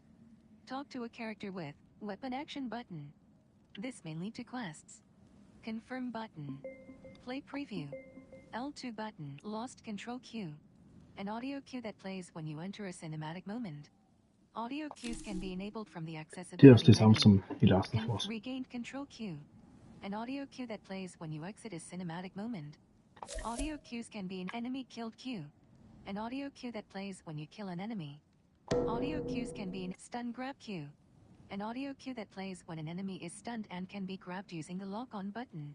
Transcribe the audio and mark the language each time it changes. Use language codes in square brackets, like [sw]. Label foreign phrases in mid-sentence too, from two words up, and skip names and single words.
[en] Talk to a character with weapon action button. This may lead to quests. Confirm button. Play preview. L2 button. Lost control cue. An audio cue that plays when you enter a cinematic moment. Audio cues can be enabled from the accessibility [no] Det er også det samme som i Last of Us. [en] Regained control cue. An audio cue that plays when you exit a cinematic moment. Audio cues can be an enemy killed cue. An audio cue that plays when you kill an enemy. Audio cues can be an stun grab cue. An audio cue that plays when an enemy is stunned and can be grabbed using the lock-on button.